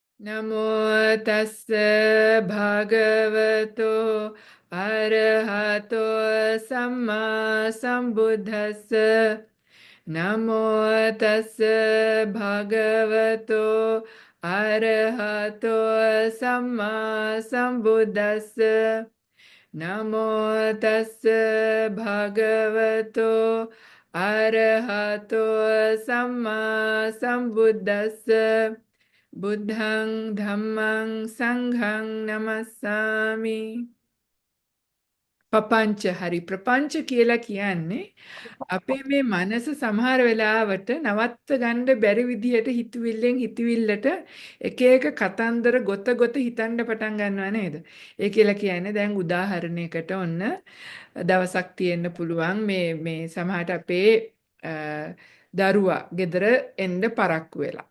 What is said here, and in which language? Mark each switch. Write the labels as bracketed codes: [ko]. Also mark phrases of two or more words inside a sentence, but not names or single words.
[pi] නමෝ තස්ස භගවතෝ අරහතෝ සම්මා සම්බුද්දස්ස නමෝ තස්ස භගවතෝ අරහතෝ සම්මා සම්බුද්දස්ස නමෝ තස්ස භගවතෝ අරහතෝ සම්මා සම්බුද්දස්ස බුද්ධං ධම්මං සංඝං නමස්සාමි. [si] පපංච හරි ප්‍රපංච කියලා කියන්නේ අපේ මේ මනස සමහර වෙලාවට නවත්ත ගන්න බැරි විදිහට හිතවිල්ලෙන් හිතවිල්ලට එක එක කතන්දර ගොත ගොත හිතන්න පටන් ගන්නවා නේද? ඒ කියලා කියන්නේ දැන් උදාහරණයකට ඔන්න දවසක් තියෙන්න පුළුවන් මේ සමහරට අපේ දරුවා ගෙදර එන්න පරක්කු වෙලා.